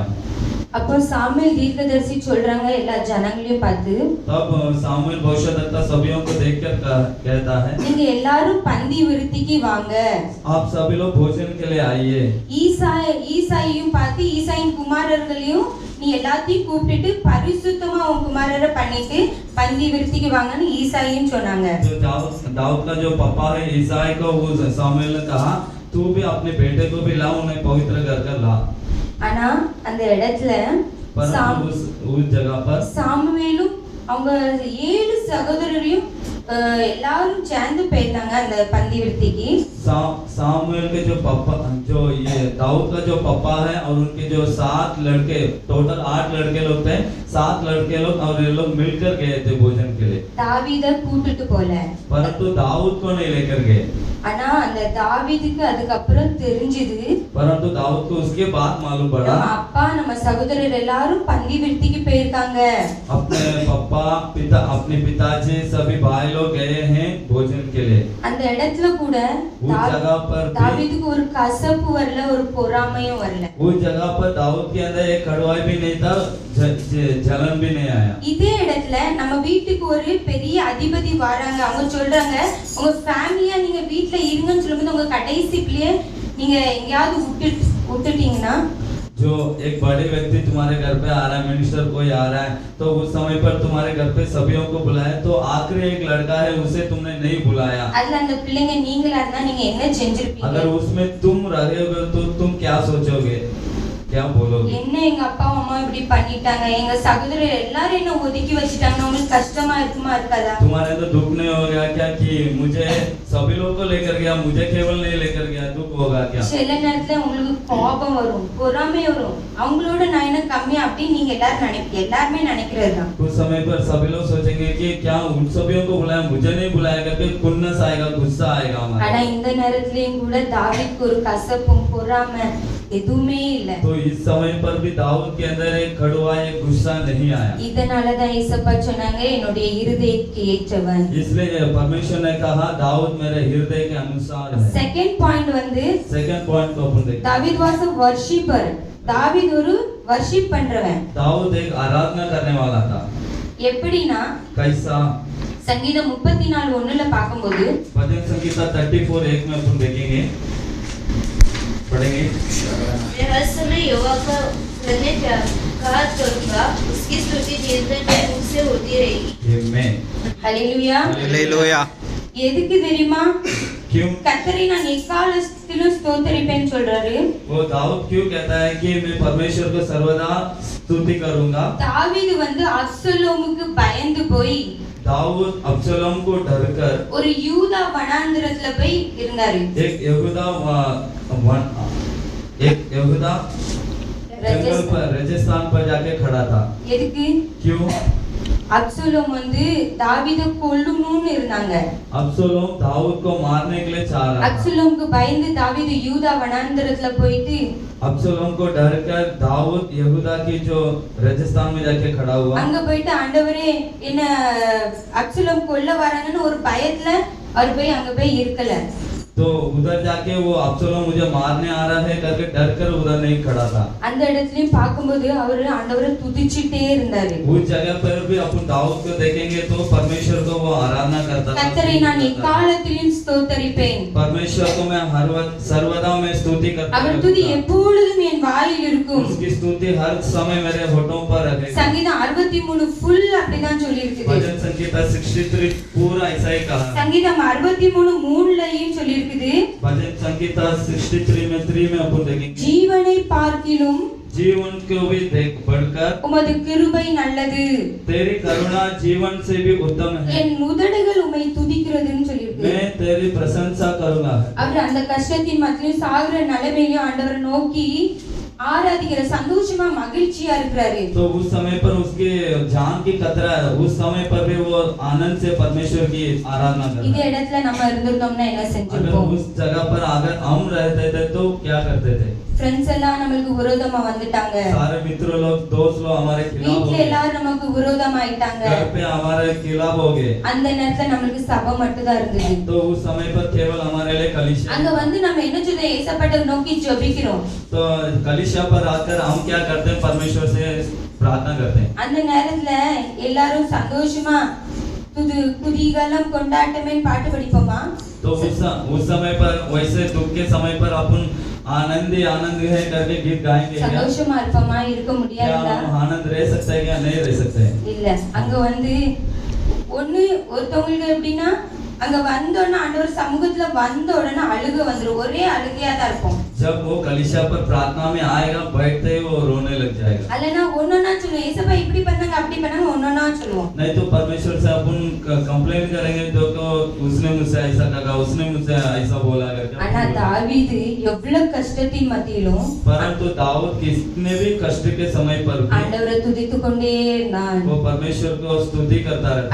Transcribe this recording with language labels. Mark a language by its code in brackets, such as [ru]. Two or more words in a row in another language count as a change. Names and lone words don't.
[ta] அப்போ சாமுவேல் தீர்க்கதரிசி சொல்றாங்க எல்லா ஜனங்களையும் பார்த்து, [hi] तब सामुएल भविष्यद्वक्ता सभीयों को देखकर कहता है [ta] நீங்க எல்லாரும் பந்தி விருத்திக்கு வாங்க. [hi] आप सभी लोग भोजन के लिए आइए। [ta] ஈசாயையும் பார்த்து ஈசாயின் குமாரர்களையும் நீ எல்லாத்தையும் கூப்பிட்டு பரிசுத்தமா உன் குமாரரை பண்ணிட்டு பந்தி விருத்திக்கு வாங்கன்னு ஈசாயையும் சொன்னாங்க. [hi] जो दाऊद का जो पापा है ईसाई को उस सामुएल ने कहा तू भी अपने बेटे को भी ला, उन्हें पवित्र कर ला। [ta] ஆனா அந்த இடத்துல [hi] उस जगह पर [ta] சாமுவேலும் அவங்க 7 சகோதரரையும் எல்லாரும் சேர்ந்து போயிட்டாங்க அந்த பந்தி விருத்திக்கு. [hi] सामुएल के जो पापा जो ये दाऊद का जो पापा है और उनके जो 7 लड़के टोटल 8 लड़के लोग थे, 7 लड़के लोग और ये लोग मिलकर गए थे भोजन के लिए। [ta] தாவீத கூட்டிட்டு போல, [hi] परंतु दाऊद को नहीं लेकर गए। [ta] ஆனா அந்த தாவீதுக்கு அதுக்கு அப்புறம் தெரிஞ்சது, [hi] परंतु दाऊद को उसके बाद मालूम पड़ा [ta] நம்ம அப்பா நம்ம சகோதரர் எல்லாரும் பந்தி விருத்திக்கு போயிருக்காங்க. [hi] अपने पापा पिता अपने पिताजी सभी भाई लोग गए हैं भोजन के लिए। [ta] அந்த இடத்துல கூட [hi] उस जगह पर [ta] தாவீதுக்கு ஒரு கசப்பு வரல, ஒரு பொறாமையும் வரல. [hi] उस जगह पर दाऊद के अंदर एक कड़वाई भी नहीं था, जलन भी नहीं आया। [ta] இதே இடத்துல நம்ம வீட்டுக்கு ஒரு பெரிய அதிபதி வராங்க, அவங்க சொல்றாங்க உங்க ஃபேமிலியா நீங்க வீட்ல இருங்கன்னு சொல்லும்போது உங்க கடைசி பிள்ளைய நீங்க எங்கயாவது விட்டுட்டீங்கன்னா, [hi] जो एक बड़े व्यक्ति तुम्हारे घर पे आ रहा है, मिनिस्टर कोई आ रहा है, तो उस समय पर तुम्हारे घर पे सभी को बुलाया, तो आखिरी एक लड़का है उसे तुमने नहीं बुलाया। [ta] அதுல அந்த பிள்ளைங்க நீங்களா இருந்தா நீங்க என்ன செஞ்சிருப்பீங்க? [hi] अगर उसमें तुम रहोगे तो तुम क्या सोचोगे, क्या बोलोगे? [ta] என்ன எங்க அப்பா அம்மா இப்படி பண்ணிட்டாங்க, எங்க சகோதரர் எல்லாரும் என்ன ஒதுக்கி வச்சிட்டாங்க, உங்களுக்கு கஷ்டமா இருக்குமா இருக்காதா? [hi] तुम्हारे तो दुख नहीं हो गया क्या कि मुझे सभी लोग को लेकर गया, मुझे केवल नहीं लेकर गया, दुख होगा क्या? [ta] சில நேரத்துல உங்களுக்கு கோபம் வரும், பொறாமை வரும், அவங்களோட நான் என்ன கம்மியா அப்படின்னு நீங்க எல்லாருமே நினைக்கிறது தான். [hi] कुछ समय पर सभी लोग सोचेंगे कि क्या उन सभी को बुलाया, मुझे नहीं बुलाया करके खुन्नस आएगा, गुस्सा आएगा [ta] ஆனா [hi] हमारा। [ta] இந்த நேரத்துலயும் கூட தாவீதுக்கு ஒரு கசப்பும் பொறாமை எதுவுமே இல்ல. [hi] तो इस समय पर भी दाऊद के अंदर एक कड़वा एक गुस्सा नहीं आया। [ta] இதனாலதான் ஏசப்பா சொன்னாங்க என்னுடைய இருதயத்துக்கு ஏற்றவன். [hi] इसलिए परमेश्वर ने कहा दाऊद मेरे हृदय के अनुसार है। [en] second point [ta] வந்து [en] second point [hi] को अपन देखते हैं। [en] தாவீது was a worshipper. [ta] தாவீது ஒரு வர்ஷிப் பண்றவன். [hi] दाऊद एक आराधना करने वाला था। [ta] எப்படின்னா [hi] कैसा? [ta] சங்கீதம் 34:1ல பாக்கும்போது [hi] भजन संगीता 34:1 में अपन देखेंगे, पढ़ेंगे। मैं हर समय यहोवा का धन्यवाद करूंगा, उसकी स्तुति निरंतर मेरे मुख से होती रहेगी। आमेन। [ta] ஹalleluya. [hi] हालेलुया। [ta] எதுக்கு தெரியுமா? [hi] क्यों? [ta] கர்த்தரை நான் எக்காலத்திலும் ஸ்தோத்திரிப்பேன்னு சொல்றாரு. [hi] वो दाऊद क्यों कहता है कि मैं परमेश्वर को सर्वदा स्तुति करूंगा? [ta] தாவீது வந்து அப்சலோமுக்கு பயந்து போய் [hi] दाऊद अब्सलोम को डरकर [ta] ஒரு யூதா வனாந்திரத்துல போய் இருந்தாரு. [hi] एक यहूदा जंगल पर राजस्थान पर जाके खड़ा था। [ta] எதுக்கு? [hi] क्यों? [ta] அப்சலோம் வந்து தாவீதை கொல்லணும்னு இருந்தாங்க. [hi] अब्सलोम दाऊद को मारने के लिए चाह रहा था। [ta] அப்சலோமுக்கு பயந்து தாவீது யூதா வனாந்தரத்துல போயிட்டு [hi] अब्सलोम को डर कर दाऊद यहूदा की जो राजस्थान में जाके खड़ा हुआ। [ta] அங்க போயிட்டு ஆண்டவரே என்ன அப்சலோம் கொல்ல வராங்கன்னு ஒரு பயத்துல அவர் போய் அங்க போய் இருக்கல. [hi] तो उधर जाके वो अब्सलोम मुझे मारने आ रहा है करके डर कर उधर नहीं खड़ा था। [ta] அந்த இடத்துலயும் பார்க்கும்போது அவர் ஆண்டவரை துதிச்சிட்டே இருந்தாரு. [hi] उस जगह पर भी अपन दाऊद को देखेंगे तो परमेश्वर को वो आराधना करता था। [ta] கர்த்தரை நான் எக்காலத்திலும் ஸ்தோத்தரிப்பேன். [hi] परमेश्वर को मैं हर वक्त सर्वदा में स्तुति करता [ta] அவர் [hi] हूँ। [ta] துதி எப்பொழுதும் என் வாயில் இருக்கும். [hi] उसकी स्तुति हर समय मेरे होठों पर रहेगी। [ta] சங்கீதம் 63 ஃபுல் அப்படிதான் சொல்லி இருக்குது. [hi] भजन संगीता 63 पूरा ऐसा ही कहा। [ta] சங்கீதம் 63:3லயும் சொல்லி இருக்குது. [hi] भजन संगीता 63 में 3 में अपन देखेंगे [ta] ஜீவனை பார்க்கிலும் [hi] जीवन को भी देख बढ़कर [ta] உமது கிருபை நல்லது. [hi] तेरी करुणा जीवन से भी उत्तम है। [ta] என் உதடுகள் உம்மை துதிக்கிறதுன்னு சொல்லி இருக்கு. [hi] मैं तेरी प्रशंसा करूंगा। [ta] அவர் அந்த கஷ்டத்தின் மத்தியிலும் சாகுற நிலைமையிலும் ஆண்டவரை நோக்கி ஆராதிக்கிற சந்தோஷமா மகிழ்ச்சியா இருக்கிறாரு. [hi] तो उस समय पर उसके जान की कतरा है, उस समय पर भी वो आनंद से परमेश्वर की आराधना कर [ta] இந்த [hi] रहा है। [ta] இடத்துல நம்ம இருந்திருந்தோம்னா என்ன [hi] अगर [ta] செஞ்சிருப்போம்? [hi] उस जगह पर अगर हम रहते थे तो क्या करते थे? [ta] ஃப்ரெண்ட்ஸ் எல்லாம் நமக்கு விரோதமா வந்துட்டாங்க. [hi] सारे मित्र लोग दोस्त लोग हमारे खिलाफ हो [ta] வீட்ல [hi] गए, [ta] எல்லாரும் நமக்கு விரோதமா ஆயிட்டாங்க. [hi] घर पे हमारे खिलाफ हो गए। [ta] அந்த நேரத்துல நமக்கு சபை மட்டும் தான் இருந்தது. [hi] तो उस समय पर केवल हमारे लिए कलीसिया। [ta] அங்க வந்து நம்ம என்ன சொல்ல ஏசப்பாட்ட நோக்கி ஜெபிக்கிறோம். [hi] तो कलीसिया पर आकर हम क्या करते हैं? परमेश्वर से प्रार्थना करते हैं। [ta] அந்த நேரத்துல எல்லாரும் சந்தோஷமா குதிகாலம் கொண்டாட்டமே பாட்டு படிப்போமா? [hi] तो उस समय पर वैसे दुख के समय पर अपन आनंद है करके गीत गाएंगे क्या? [ta] சந்தோஷமா இருப்போமா? இருக்க [hi] क्या [ta] முடியாதா? [hi] हम आनंद रह सकते हैं क्या नहीं रह सकते हैं? [ta] இல்ல. அங்க வந்து ஒண்ணு ஒருத்தவங்களுக்கு எப்படின்னா அங்க வந்தோடனே ஆண்டவர் சமூகத்துல வந்த உடனே அழுக வந்துரும். ஒரே அழுகையா தான் இருக்கும். [hi] जब वो कलीसिया पर प्रार्थना में आएगा बैठते ही वो रोने लग जाएगा। [ta] அல்லனா ஒன்னொன்னா சொல்லுவோம், ஏசப்பா இப்படி பண்ணாங்க அப்படி பண்ணாங்க ஒன்னொன்னா சொல்லுவோம். [hi] नहीं तो परमेश्वर से अपन कंप्लेन करेंगे तो उसने मुझसे ऐसा कहा, उसने मुझसे ऐसा बोला [ta] ஆனா [hi] करके। [ta] தாவீது எவ்வளவு கஷ்டத்தின் மத்தியிலும் [hi] परंतु दाऊद कितने भी कष्ट के समय पर भी [ta] ஆண்டவரை துதித்து கொண்டே இருந்தான். [hi] वो परमेश्वर को स्तुति करता रहता।